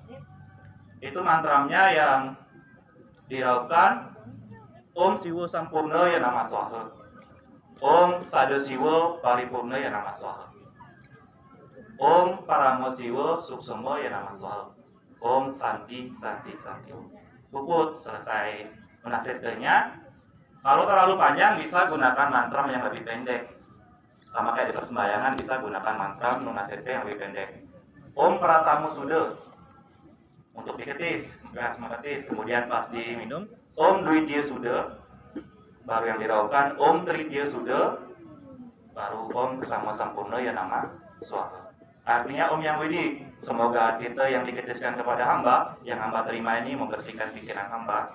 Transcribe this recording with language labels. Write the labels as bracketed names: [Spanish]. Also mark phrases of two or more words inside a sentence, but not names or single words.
[Indonesian] Itu mantramnya yang diraukan [Sanskrit] Om Siwa Sampurna Ya Nama Swaha, Om Sada Siwa Paripurna Ya Nama Swaha, Om Parama Siwa Suksema Ya Nama Swaha, Om Santi Santi [Indonesian] Santi. Puput, selesai menasirkannya. Kalau terlalu panjang bisa gunakan mantram yang lebih pendek. Sama kayak di persembahyangan bisa gunakan mantram menasirkan yang lebih pendek. [Sanskrit] Om Pratamu Suda [Indonesian] untuk diketis, mengetis. Kemudian pas diminum [Sanskrit] Om Dwitya Suda, [Indonesian] baru yang diraukan [Sanskrit] Om Tritya Suda, [Indonesian] baru [Sanskrit] Om Kesama Sampurna Ya Nama Swaha. [Indonesian] Artinya Om Yang Widi, semoga kita yang diketiskan kepada hamba, yang hamba terima ini membersihkan pikiran hamba.